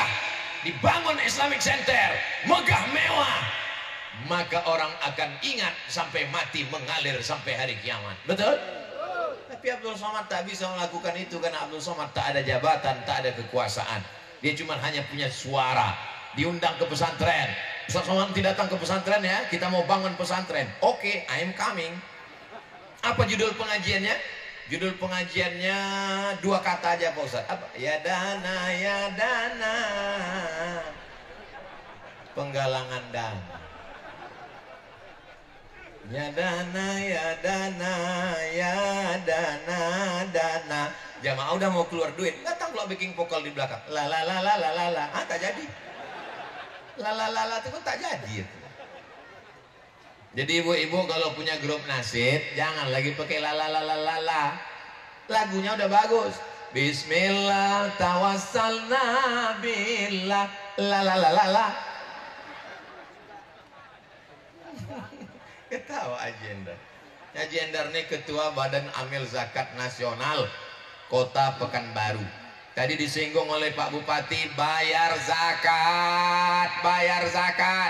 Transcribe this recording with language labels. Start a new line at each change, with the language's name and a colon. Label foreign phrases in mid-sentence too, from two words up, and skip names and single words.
Indonesian: Dibangun Islamic Center, megah mewah, maka orang akan ingat sampai mati, mengalir sampai hari kiamat. Betul? Tapi Abdul Somad tak bisa melakukan itu karena Abdul Somad tak ada jabatan, tak ada kekuasaan. Dia cuma hanya punya suara. Diundang ke pesantren. Ustaz Somad tidak datang ke pesantren ya, kita mau bangun pesantren. Oke,
English: I am coming.
Indonesian: Apa judul pengajiannya? Judul pengajiannya 2 kata aja Pak Ustaz. Apa? Ya dana, ya dana. Penggalangan dana. Ya dana, ya dana, ya dana, dana. Jamaah udah mau keluar duit, datang pula backing vokal di belakang. La la la la la la la. Tak jadi. La la la la itu pun tak jadi. Jadi ibu-ibu kalau punya grup nasyid, jangan lagi pakai la la la la la la. Lagunya udah bagus.
Arabic: Bismillah tawassalna billah la la la la la.
Indonesian: Ketawa Haji Endar. Haji Endar ini ketua Badan Amil Zakat Nasional Kota Pekanbaru. Tadi disinggung oleh Pak Bupati, bayar zakat, bayar zakat.